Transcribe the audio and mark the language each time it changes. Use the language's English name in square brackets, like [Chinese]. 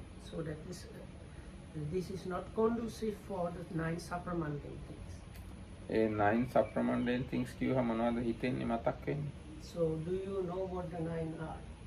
[English] So that this is not conducive for the 9 supramundane things. [Sinhala] A 9 supramundane things කියුවා මොනවද හිතෙන්නේ මතක් වෙන්නේ? [English] So do you know what the 9 are?